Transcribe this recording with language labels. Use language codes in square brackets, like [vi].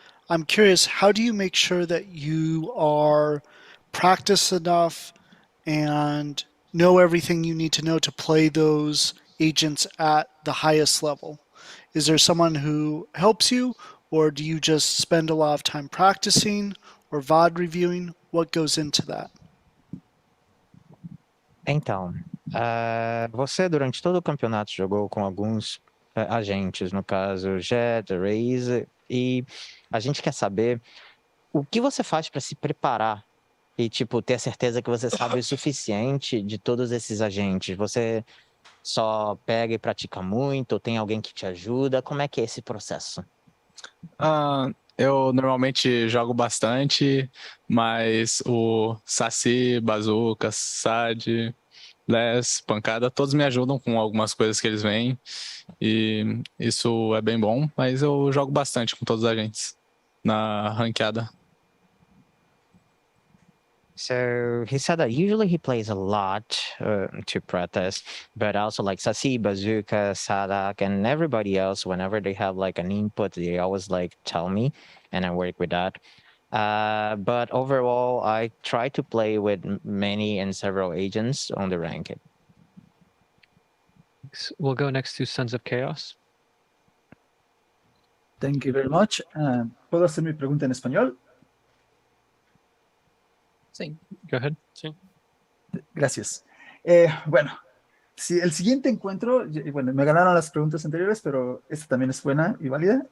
[en] I'm curious, how do you make sure that you are practiced enough and know everything you need to know to play those agents at the highest level? Is there someone who helps you, or do you just spend a lot of time practicing or VOD reviewing? What goes into that? [pt] Então, você durante todo o campeonato jogou com alguns agentes, no caso Jet, Raze, e a gente quer saber o que você faz para se preparar e tipo ter a certeza que você sabe o suficiente de todos esses agentes. Você só pega e pratica muito, ou tem alguém que te ajuda? Como é que é esse processo? Eu normalmente jogo bastante, mas o Saci, Bazooka, Sad, Les, Pancada, todos me ajudam com algumas coisas que eles veem, e isso é bem bom, mas eu jogo bastante com todos os agentes na ranqueada. [en] So he said that usually he plays a lot to practice, but also like Sasi, Bazooka, Sadak, and everybody else, whenever they have like an input, they always like tell me, and I work with that. But overall, I try to play with many and several agents on the ranking. We'll go next to Sons of Chaos. Thank you very much. [es] ¿Puedo hacer mi pregunta en español? Sí. [en] Go ahead. [es] Sí. Gracias. Bueno, si el siguiente encuentro, bueno, me ganaron las preguntas anteriores, pero esta también es buena y válida.